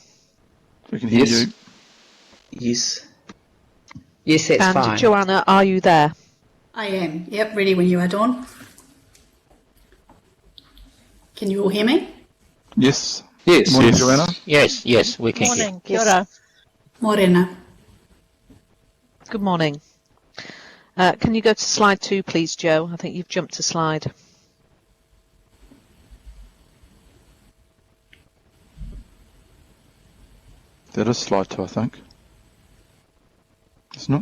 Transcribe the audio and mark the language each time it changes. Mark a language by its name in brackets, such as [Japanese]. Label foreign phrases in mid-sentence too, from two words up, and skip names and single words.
[English] We can hear you. Yes. Yes, that's fine. And Joanna, are you there? I am. Yep, ready when you are, Dawn. Can you all hear me? Yes. Yes. Morning, Yes. Joanna. Yes, we can hear. Morning. [Māori] Kia ora. Morena. [English] Good morning. Can you go to slide 2, please, Jo? I think you've jumped a slide. That is slide 2, I think. Isn't it?